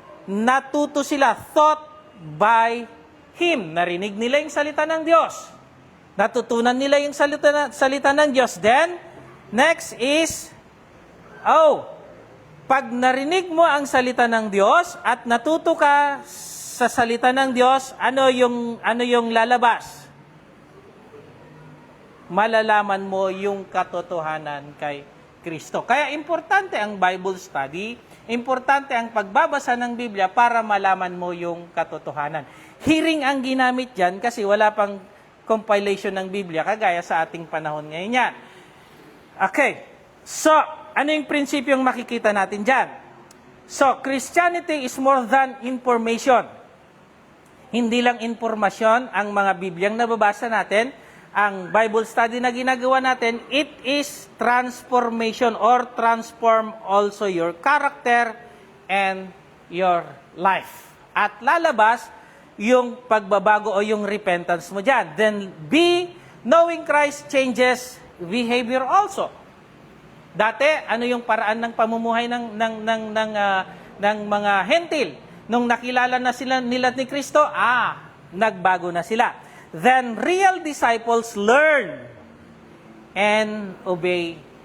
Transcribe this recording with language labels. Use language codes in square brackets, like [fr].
[tl] Natuto sila, [en] taught by Him. [tl] Narinig nila yung salita ng Diyos. Natutunan nila yung salita ng Diyos. Then, next is, pag narinig mo ang salita ng Diyos at natuto ka sa salita ng Diyos, ano yung lalabas? Malalaman mo yung katotohanan kay Kristo. Kaya importante ang Bible study, importante ang pagbabasa ng Biblia para malaman mo yung katotohanan. Hearing ang ginamit dyan kasi wala pang compilation ng Biblia kagaya sa ating panahon ngayon yan. Okay, so ano yung prinsipyong makikita natin dyan? [en] So, Christianity is more than information. [tl] Hindi lang informasyon ang mga Bibliang nababasa natin, ang Bible study na ginagawa natin, [en] it is transformation or transform also your character and your life. [tl] At lalabas yung pagbabago o yung repentance mo dyan. [en] Then B, knowing Christ changes behavior also. [tl] Dati, ano yung paraan ng pamumuhay ng mga hentil? Nung nakilala na sila nila ni Kristo, nagbago na sila. [en] Then, real disciples learn and obey